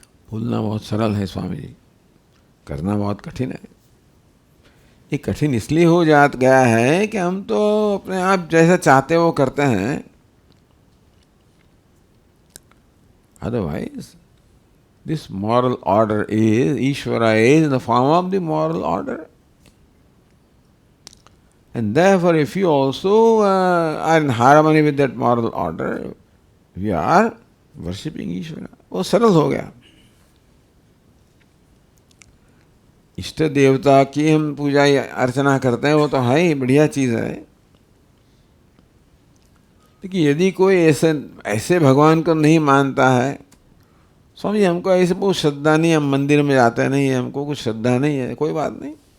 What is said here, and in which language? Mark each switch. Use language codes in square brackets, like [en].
[hi] बोलना बहुत सरल है स्वामी जी, करना बहुत कठिन है। ये कठिन इसलिए हो जात गया है कि हम तो अपने आप जैसा चाहते हैं वो करते हैं। [en] Otherwise this moral order is, Ishwara is the form of the moral order, and therefore if you also are in harmony with that moral order, we are worshipping Ishwara. [hi] वो सरल हो गया। इष्ट देवता की हम पूजा या अर्चना करते हैं, वो तो है ही, बढ़िया चीज़ है। लेकिन यदि कोई ऐसे भगवान को नहीं मानता है, स्वामी हमको ऐसे बहुत श्रद्धा नहीं, हम मंदिर में जाते नहीं है, हमको कुछ श्रद्धा नहीं है, कोई बात नहीं।